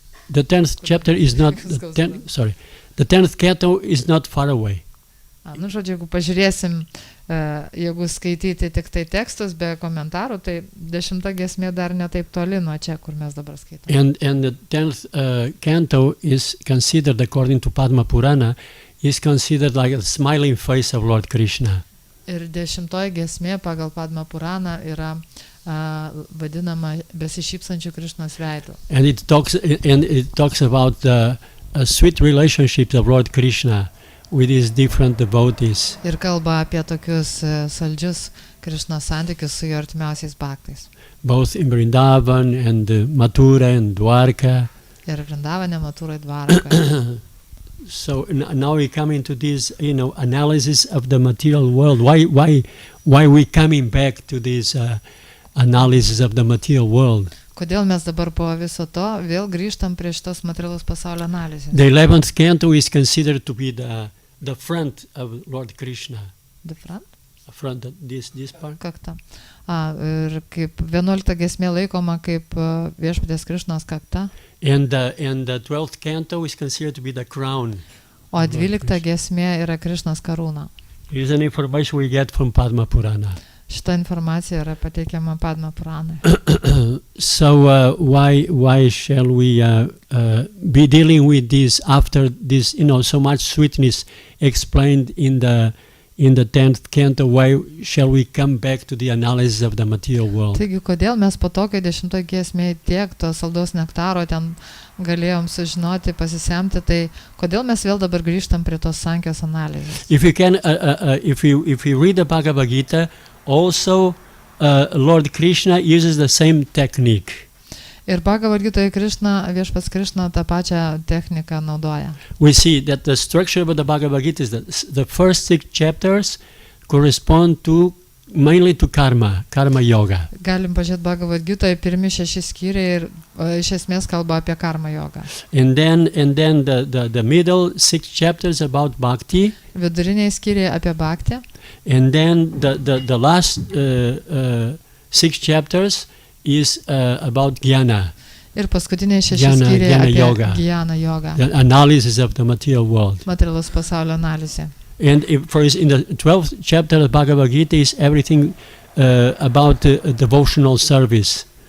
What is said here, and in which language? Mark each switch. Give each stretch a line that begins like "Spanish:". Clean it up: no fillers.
English: The 10th chapter is not. The 10th canto is not far away.
Lithuanian: Žodžiu, jeigu pažiūrėsim, jeigu skaityti tik tai tekstus be komentarų, tai 10 giesmė dar netaip toli nuo čia, kur mes dabar skaitome.
English: And the 10th canto is considered, according to Padma Purana, is considered like a smiling face of Lord Krishna.
Lithuanian: Ir 10 giesmė pagal Padma Puraną yra vadinama besišypsančių Krišnos veidu.
English: And it talks about the sweet relationships of Lord Krishna with his different devotees.
Lithuanian: Ir kalba apie tokius saldžius Krišnos santykius su jo artimiausiais bhaktais.
English: both in Vrindavan and Mathura and Dwarka.
Lithuanian: Ir Vrindavane, Matūrai, Dvarakoje.
English: So now we come into this, analysis of the material world. Why we coming back to this analysis of the material world?
Lithuanian: Kodėl mes dabar po viso to vėl grįžtam prie šitos materialaus pasaulio analizės?
English: The 11th canto is considered to be the front of Lord Krishna. The front? Front, this part.
Lithuanian: Kakta. Ir kaip 11 giesmė laikoma kaip viešpaties Krišnos kakta.
English: And the 12th canto is considered to be the crown.
Lithuanian: O 12 giesmė yra Krišnos karūna.
English: Here's an information we get from Padma Purana.
Lithuanian: Šita informacija yra pateikiama Padma Puranai.
English: So why shall we be dealing with this after this, so much sweetness explained in the 10th canto? Why shall we come back to the analysis of the material world?
Lithuanian: Taigi, kodėl mes po to, kai 10 giesmėje tiek to saldaus nektaro ten galėjom sužinoti, pasisemti, tai kodėl mes vėl dabar grįžtam prie tos sankios analizės?
English: If you can, if you read the Bhagavad Gita, also Lord Krishna uses the same technique.
Lithuanian: Ir Bhagavad Gitoje viešpats Krišna tą pačią techniką naudoja.
English: We see that the structure of the Bhagavad Gita is that the first 6 chapters correspond mainly to karma yoga.
Lithuanian: Galim pažiūrėti Bhagavad Gitoje pirmi 6 skyriai ir iš esmės kalba apie karma jogą.
English: And then the middle 6 chapters about bhakti.
Lithuanian: Viduriniai skyriai apie bhaktį.
English: And then the last 6 chapters is about jnana.
Lithuanian: Ir paskutiniai 6 skyriai apie jnana jogą.
English: The analysis of the material world.
Lithuanian: Materialaus pasaulio analizė.
English: And in the 12th chapter of Bhagavad Gita is everything about devotional service.